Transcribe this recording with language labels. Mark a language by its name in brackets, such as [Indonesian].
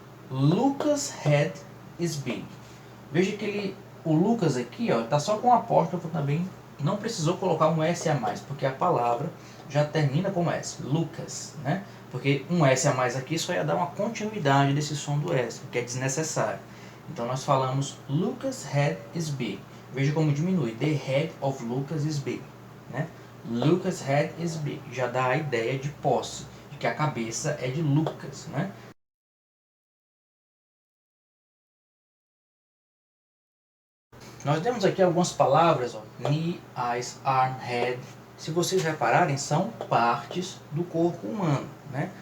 [English] Lucas' head is big. [Portuguese] Veja que o Lucas aqui está só com um apóstrofo também. Não precisou colocar um S a mais, porque a palavra já termina com S, Lucas, né? Porque um S a mais aqui só ia dar uma continuidade desse som do S, que é desnecessário. Então nós falamos [English] Lucas' head is big. [Portuguese] Veja como diminui. [English] The head of Lucas is big, né? Lucas' head is big. [Portuguese] Já dá a ideia de posse, de que a cabeça é de Lucas, né? Nós temos aqui algumas palavras, knee, eyes, arm, head. Se vocês repararem, são partes do corpo humano, né?